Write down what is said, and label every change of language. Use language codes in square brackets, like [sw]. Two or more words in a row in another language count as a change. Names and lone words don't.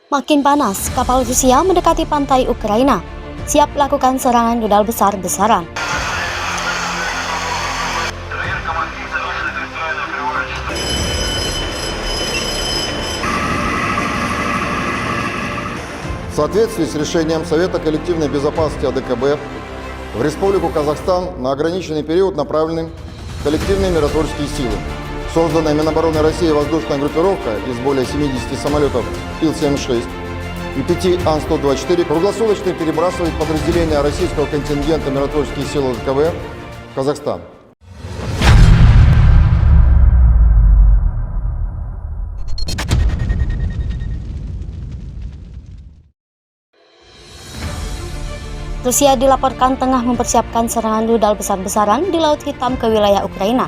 [id] Makin panas, kapal Rusia mendekati pantai Ukraina, siap lakukan serangan rudal besar-besaran. [ru] В соответствии с решением Совета коллективной безопасности АДКБ в Республику Казахстан на ограниченный период направлены коллективные миротворческие силы. Созданная Минобороны России воздушная группировка из более 70 самолетов Ил-76 и 5 Ан-124 круглосуточно перебрасывает подразделения российского контингента миротворческих сил АДКБ в Казахстан. [id] Rusia dilaporkan tengah mempersiapkan serangan rudal besar-besaran di Laut Hitam ke wilayah Ukraina.